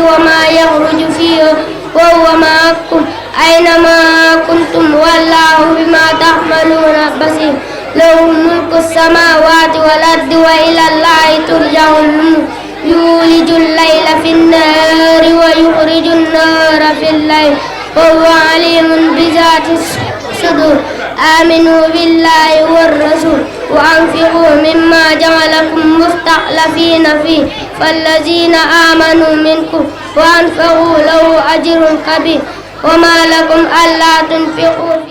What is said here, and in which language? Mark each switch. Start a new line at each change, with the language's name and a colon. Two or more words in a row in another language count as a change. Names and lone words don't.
Arabic: وما يخرج فيها وهو معكم أين ما كنتم والله بما تعملون بصير له ملك السماوات والأرض وإلى الله ترجع الأمور يولج الليل في النهار ويخرج النهار في الليل وهو عليم بذات الصدور آمنوا بالله والرسول وأنفقوا مما جعلكم مستخلفين فيه فالذين آمنوا منكم وأنفقوا له أجر كبير وما لكم ألا تنفقوا